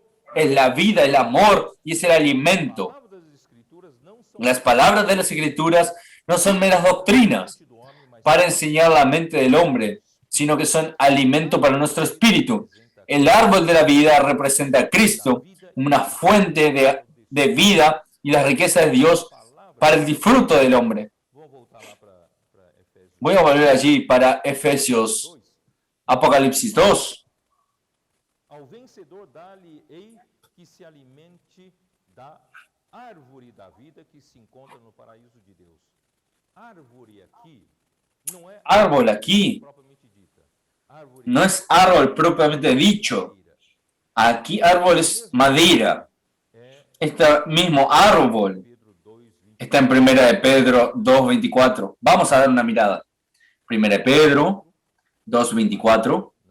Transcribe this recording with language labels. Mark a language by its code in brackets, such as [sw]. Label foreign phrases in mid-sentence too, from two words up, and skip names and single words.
[es] Es la vida, el amor y es el alimento. Las palabras de las Escrituras no son meras doctrinas para enseñar la mente del hombre, sino que son alimento para nuestro espíritu. El árbol de la vida representa a Cristo, una fuente de vida y la riqueza de Dios para el disfruto del hombre. Voy a volver allí para Efesios, Apocalipsis 2. [pt] Ao vencedor dá-lhe-ei que se alimente da árvore da vida que se encontra no paraíso de Deus. Árvore aqui não é [es] árbol aquí, [pt] propriamente dita. Árvore [es] no es árbol propiamente dicho. Aquí árbol es madera. Este mismo árbol Pedro 2:20. está en 1 de Pedro 2:24. Vamos a dar una mirada. 1 de Pedro 2:24.